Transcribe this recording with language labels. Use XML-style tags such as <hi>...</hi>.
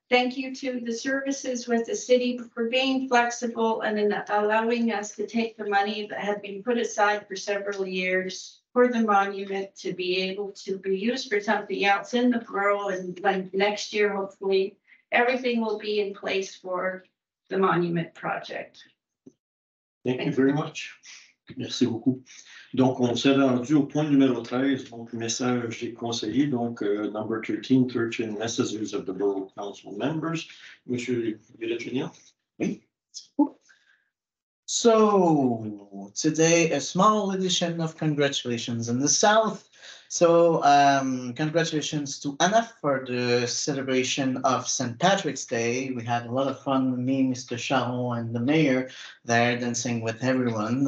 <en>Thank you to the services with the city for being flexible and in allowing us to take the money that had been put aside for several years for the monument to be able to be used for something else in the borough. And like next year, hopefully, everything will be in place for the monument project. Thank you very much.</en> <fr>Merci beaucoup. Donc, on s'est rendu au point numéro 13, donc message des conseillers, donc</fr> <en>number 13 messages of the Borough Council members.</en> <fr>Monsieur Villaginian. Oui.</fr> <en>So today, a small edition of congratulations in the South. So congratulations to Anna for the celebration of St. Patrick's Day. We had a lot of fun, me, Mr. Charon, and the mayor there dancing with everyone.</en>